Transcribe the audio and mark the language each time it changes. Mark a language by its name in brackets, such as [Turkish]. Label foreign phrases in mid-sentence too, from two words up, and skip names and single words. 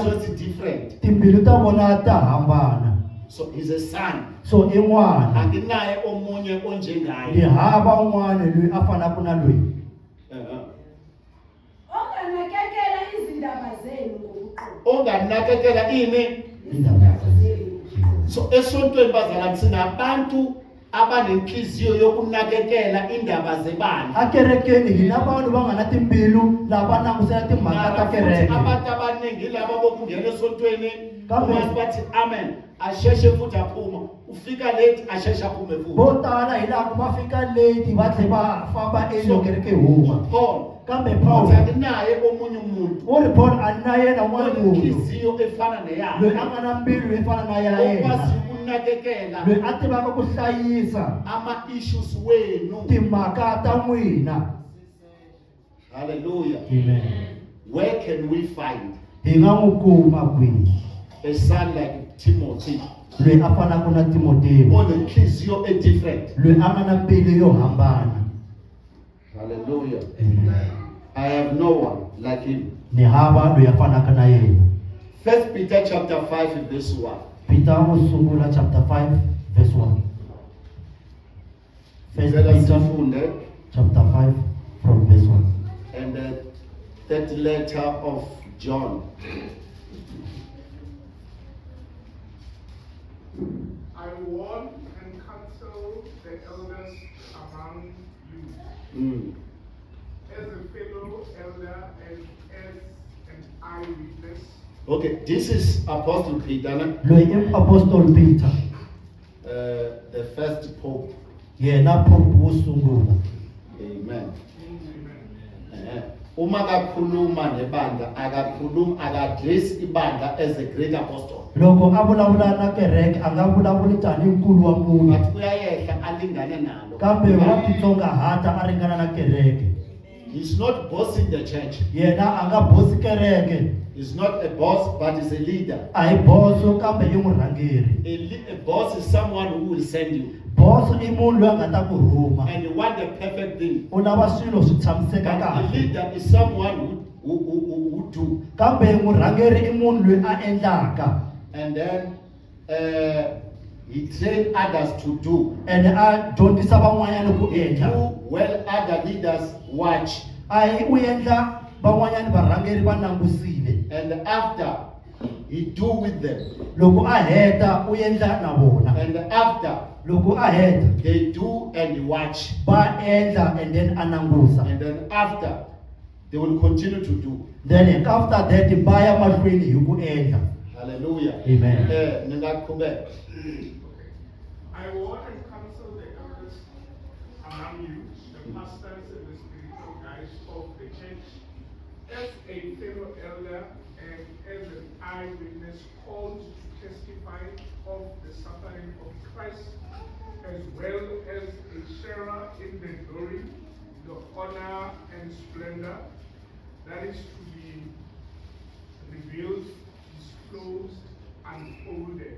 [Zulu] Banenhliziyo ezi different. [Tsonga] timbilu ta vona ta hambana. [English] So he's a son. [Tsonga] So i n'wana. [Zulu] Anginaye omunye [Tsonga] Ni [Zulu] onjengaye. [Tsonga] hava un'wana loyi a fanaka na loyi. [Zulu] Onganakekela izindaba zenu ngobuqotho. Onganakekela ini? Indaba Zenu. So esontweni bazalwane sinabantu abanenhliziyo yokunakekela indaba zebandla. [Tsonga] Akerekeni hina vanhu va nga na timbilu lava langusela timhaka ta kereke. [Zulu] Abantu abaningi laba bokungena esontweni Kambe- uma bathi amen asheshe futhi aphuma ufika late asheshe aphume futhi. [Tsonga] Vo tala hi laha va fika late va tlhe va famba elo kereke huma. [Zulu] Paul Kambe Paul anginaye omunye umuntu [Tsonga] u ri Paul a ni na yena n'wana munhu [Zulu] onenhliziyo efana [Tsonga] loyi a [Zulu] neyakhe [Tsonga] nga na mbilu yo fana na ya [Zulu] okwazi yena, ukunakekela [Tsonga] loyi a tivaka ku hlayisa [Zulu] ama-issues wenu. [Tsonga] timhaka ta n'wina. Hallelujah. Amen. [English] Where can we find [Tsonga] Hi nga n'wi kuma kwihi [English] a son like Timothy [Tsonga] loyi a fanaka na Timotheo, [Zulu] onenhliziyo different? [Tsonga] loyi a nga na mbilu yo hambana. Hallelujah. Amen. [English] I have no one like him. [Tsonga] Ni hava loyi a fanaka na yena. [English] First Peter chapter 5 verse 1. [Tsonga] Peter wo sungula [English] chapter 5 verse 1. First [Zulu] Vela Peter sifunde [English] chapter 5 from verse 1. and the third letter of John. I warn and counsel the elders among you, Mm. as a fellow elder and as an eyewitness, Okay, this is Apostle Peter, [Tsonga] Loyi i Apostle Peter, [English] the first pope. [Tsonga] yena pope wo sungula. Amen. amen. [Zulu] Uma kakhuluma nebandla aka-address ibandla [English] as a great apostle. [Tsonga] Loko a vulavula na kereke a nga vulavuli tanihi nkulu wa mune, [Zulu] But uyayehla alingane nalo. [Tsonga] kambe wa titsongahata a ringana na kereke. [English] He's not bossing the church. [Tsonga] Yena a nga bosi kereke, [English] He's not a boss, but he's a leader. [Tsonga] a hi boso kambe i murhangeri. [English] A boss is someone who will send you. [Tsonga] Boso i munhu loyi a nga ta ku rhuma, [English] And you want the perfect thing. [Tsonga] u lava swilo swi tshamiseka [English] But a [Tsonga] kahle. [English] leader is someone who do. [Tsonga] Kambe murhangeri i munhu loyi a endlaka, [English] And then he train others to do. [Tsonga] ene a dyondzisa van'wanyana ku endla. [English] Do well other leaders watch. [Tsonga] A hi u endla van'wanyani varhangeri va langusile. [English] And after, he do with them. [Tsonga] Loko a heta u endla na vona. [English] And after, [Tsonga] Loko a heta [English] they do and watch. [Tsonga] va endla [English] and then [Tsonga] a langusa. [English] And then after, they will continue to do. Then after that [Tsonga] va ya mahlweni hi ku endla. Hallelujah. Amen. [Zulu] Ningaqhubeka. [English] I want to counsel the elders among you, the pastors and the spiritual guides of the church, as a fellow elder and as an eyewitness called to testify of the suffering of Christ, as well as a sharer in the glory, the honor and splendor that is to be revealed, disclosed, unfolded.